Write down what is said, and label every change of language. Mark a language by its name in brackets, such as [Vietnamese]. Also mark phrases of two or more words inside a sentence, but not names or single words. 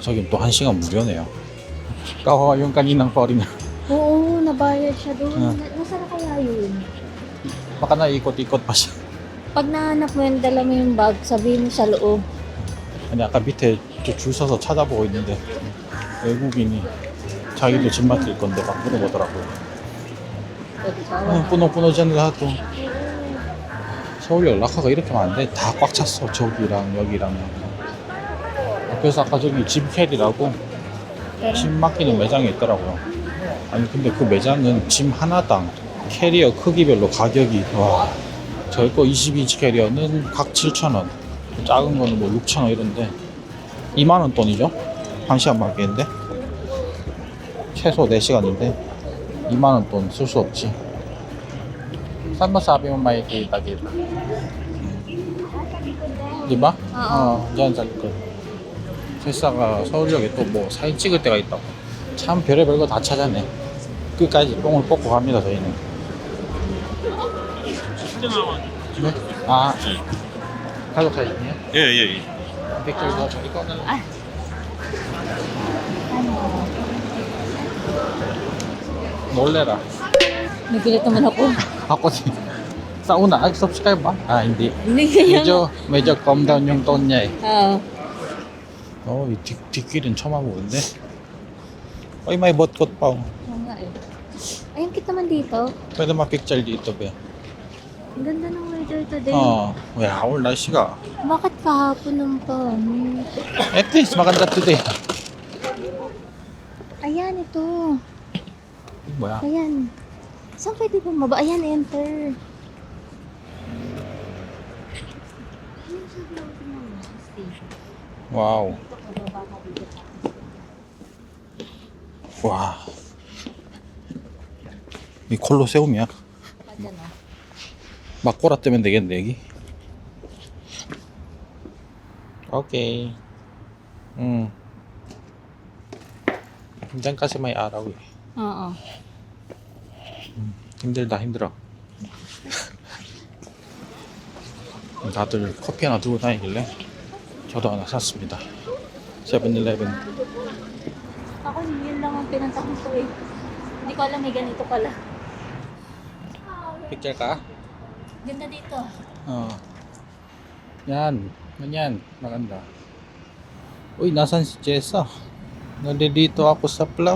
[Korean] 저기 또 1시간 무료네요. 까와 [Filipino] yung kaninang foreigner. Oo, nabayad siya doon. Nasaan na kaya yun? Baka naikot-ikot pa siya. Pag nahanap mo yun, dala mo yung bag, sabihin mo sa loob. [Korean] 아니 아까 밑에 줄 서서 찾아보고 있는데 외국인이 자기도 짐 맡길 건데 막 물어보더라고요. 뿌노뿌노전을 하도 서울역 락커가 이렇게 많은데 다 꽉 찼어. 저기랑 여기랑 여기랑. 그래서 아까 저기 짐 캐리라고 짐 맡기는 매장이 있더라고요. 아니 근데 그 매장은 짐 하나당 캐리어 크기별로 가격이 와, 저희 거 22인치 캐리어는 각 7,000원, 작은 거는 뭐 6,000원 이런데 2만원 돈이죠. 1시간 맡기는데 최소 4시간인데 2만원 돈 쓸 수 없지. [Filipino] Saan sabi mo makikita kita? Di ba? Diyan sa likod. [Korean] 회사가 서울역에 또 뭐 사진 찍을 때가 있다고. 참 별의별 거 다 찾아내. 끝까지 뽕을 뽑고 갑니다 저희는. 네? 가족 사진이요? 예. 댓글 넣어줘. 이거는 놀래라. [Filipino] Nagulat naman ako. Ako din. Sa una, subscribe ba? Hindi. Hindi kaya. medyo [English] calm down [Filipino] yung tone niya eh. Oo. [Korean] 이 뒷길은 처음 와보는데. [Filipino] may botgot pa. Oo nga eh. Ayun, kit naman dito. Pwede ma-picture dito ba? Ang ganda ng [English] weather today. [Korean] 야, 오늘 날씨가 [Filipino] Bakit kahapon ng pa? [English] at least [Filipino] maganda today. Ayan, ito. [Korean] 뭐야? [Filipino] Ayan. Saan pwede bumaba? Ayan, enter. [Korean] 와우. 와. 이 콜로세움이야. [Filipino] Ayan, oh. [Korean] 막 꼬라 뜨면 되겠네, 여기. 오케이. [Filipino] 현장까지 may araw eh. Oo. [Korean] 힘들어. 다들 커피 하나 들고 다니길래 저도 하나 샀습니다. 세븐일레븐. [Filipino] Ako, yun lang ang pinantahan ko eh. Hindi ko alam may ganito pala. Picture ka? Ganda dito. Yan. Ganyan. Maganda. Uy, nasan si Jessa? Nandito ako sa flower.